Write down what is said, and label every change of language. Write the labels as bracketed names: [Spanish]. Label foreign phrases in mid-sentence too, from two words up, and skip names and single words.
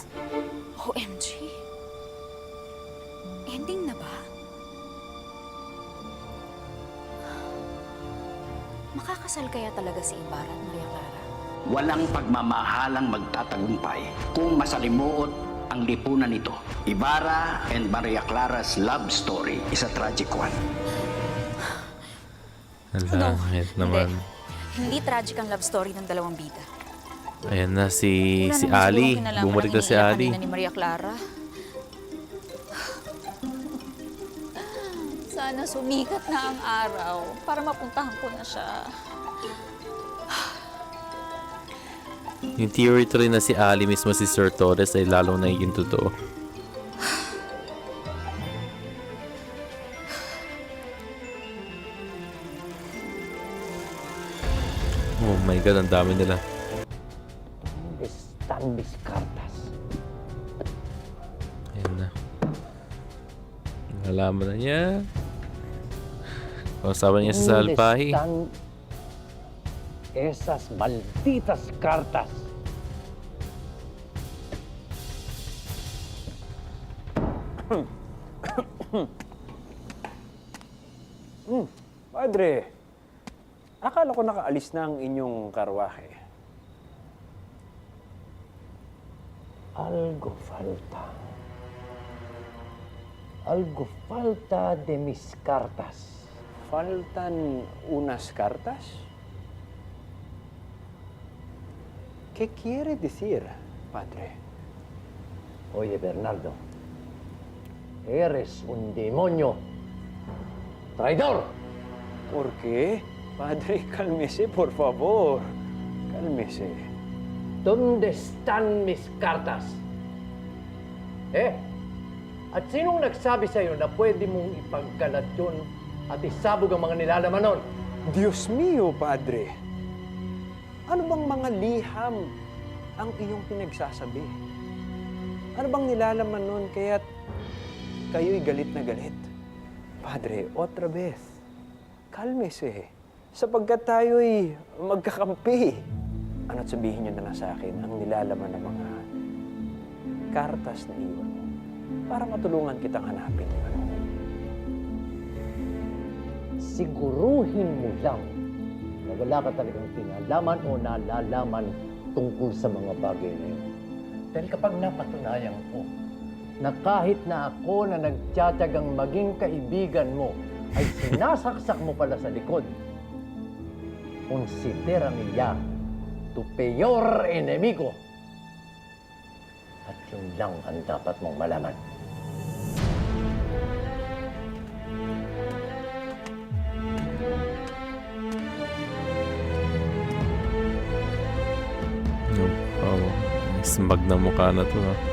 [Filipino] OMG. Ending na ba? Makakasal kaya talaga si Ibarra at Maria Clara? Walang pagmamahalang magtatagumpay kung masalimuot ang lipunan nito. [English] Ibarra and Maria Clara's love story is a tragic one. [Filipino] Ang langit naman. Hindi tragic ang [English] love story [Filipino] ng dalawang bida. Ayan na si Wala naman Ali. sigurong kinalaman Bumalik ng na si iniiyak Ali. kanina ni Maria Clara. Sana sumikat na ang araw para mapuntahan ko na siya. Yung theory to rin na si Ali mismo si Sir Torres ay lalong nagiging totoo. [English] Oh my God, [Filipino] ang dami nila. [Spanish] Están mis cartas. [Filipino] Ayan na. Nalaman na niya. Kausapan niya sa Salpahi. [Spanish] Están esas malditas cartas. [Filipino] Padre, akala ko nakaalis na ang inyong karwahe. [Spanish] Algo falta. Algo falta de mis cartas. Faltan unas cartas? ¿Qué quiere decir, Padre? Oye, Bernardo, eres un demonio. ¡Traidor! ¿Por qué? Padre, cálmese, por favor. Cálmese. ¿Dónde están mis cartas? [Filipino] At sinong nagsabi sa'yo na pwede mong ipagkalat yun at isabog ang mga nilalaman nun? [Spanish] Diyos mío, Padre. [Filipino] Ano bang mga liham ang iyong pinagsasabi? Ano bang nilalaman nun kaya't kayo'y galit na galit? [Spanish] Padre, otra vez, kalmese. [Filipino] Sapagkat tayo'y magkakampi. Ano't sabihin niyo na lang sa akin ang nilalaman ng mga kartas na iwan mo para matulungan kitang hanapin yun. Siguruhin mo lang na wala ka talagang pinalaman o nalalaman tungkol sa mga bagay na yun. Dahil kapag napatunayan ko na kahit na ako na nagtsatsagang maging kaibigan mo ay sinasaksak mo pala sa likod, [Spanish] considera niya tu peor enemigo. [Filipino] At yun lang ang dapat mong malaman. Smag na mukha na to, ha.